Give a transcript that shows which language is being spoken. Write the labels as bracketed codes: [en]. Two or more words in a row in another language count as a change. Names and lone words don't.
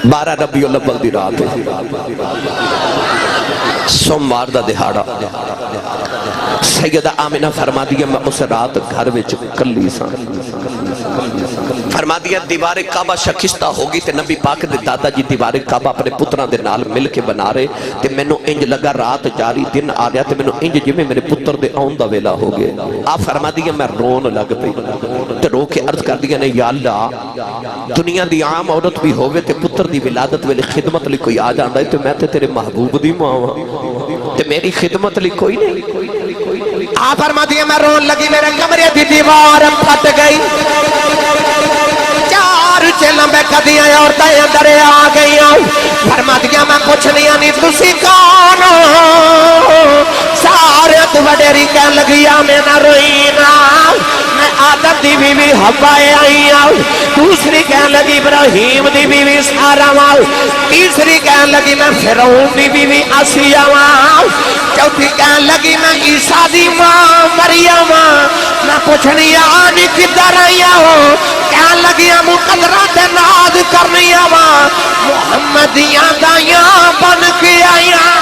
[pa] 12 ربیع الاول دی رات سوموار دا دہاڑا سیدہ آمنہ فرما دیا میں اس رات گھر وچ کلی سا فرما دیا دیوار کعبہ شکستہ ہوگی تے نبی پاک دے دادا جی دیوار کعبہ اپنے پتران دے نال مل کے بنا رہے تے میں نو انج لگا رات جاری دن آ رہا تے میں نو انج جی میں میرے پتر دے آن دا ویلا ہو گئے آپ فرما دیا میں رون لگ پئی تے رو کے عرض کر دیا نے یا اللہ دنیا دی عام عورت بھی ہوئے تے پتر دی ولادت ویلے خدمت لی کوئی آ جاندہ ہے تے میں تے تیرے محبوب دی ماں تے میری خدمت لی کوئی نہیں آپ فرما دیا میں رون لگی میرے کمرے دی دیوار پھٹ گئی چے لمبے قدیاں عورتیں اندر آ گئی فرما دیا میں کچھ نہیں تسی کون سارے تو وڈیری کہن لگیا میں نہ روئینا میں آدم دی بیوی حوائے آئی دوسری کہن لگی ابراہیم دی بیوی سارا تیسری کہن لگی میں فرعون دی بیوی آسیہ چوتھی کہن لگی میں عیسیٰ دی ماں مریم میں کچھ نہیں آنی کدھر آیا کہن لگی مقدرات ناز کرنی محمدیاں دائیاں بن کے آیا